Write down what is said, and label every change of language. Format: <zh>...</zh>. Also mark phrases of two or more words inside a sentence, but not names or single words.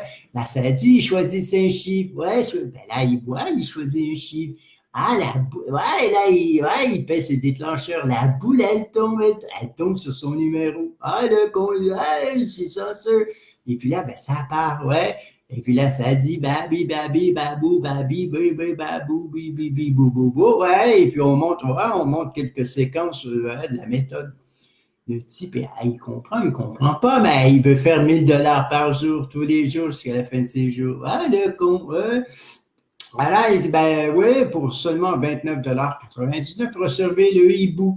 <fr>Là, ça dit, choisissez un chiffre. Ouais, ben là, il voit, il choisit un chiffre. Ah, ouais, là, il pèse le déclencheur. La boule, elle tombe sur son numéro. Ah, le con, ouais, c'est chanceux. Et puis là, ben, ça part, ouais. Et puis là, ça dit babi, babi, babou, babi, babi, babou, bibi, bibi, bou, bou, bou. Ouais, et puis on monte quelques séquences de la méthode. Le type, il comprend pas, mais il veut faire 1 000 $ par jour, tous les jours, jusqu'à la fin de ses jours. Ah, le con, ouais. Voilà, il dit, ben oui, pour seulement 29,99 $, recevez le hibou.</fr>